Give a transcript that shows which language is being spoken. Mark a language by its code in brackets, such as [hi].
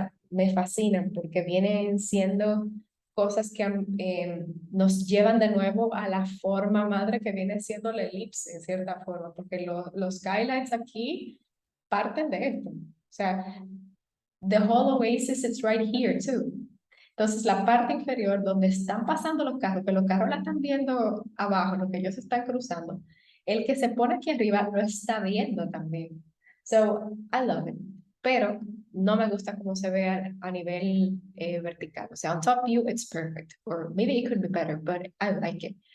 [es] me fascinan porque vienen siendo cosas que nos llevan de nuevo a la forma madre que viene siendo la elipse en cierta forma, porque los skylights aquí parten de esto. [en] O sea, the whole oasis is right here too. [es] Entonces, la parte inferior donde están pasando los carros, que los carros la están viendo abajo, lo que ellos están cruzando, el que se pone aquí arriba lo está viendo también. [en] So, I love it. [es] Pero no me gusta cómo se ve a nivel vertical. [en] O sea, on top view, it's perfect. Or maybe it could be better, but I like it.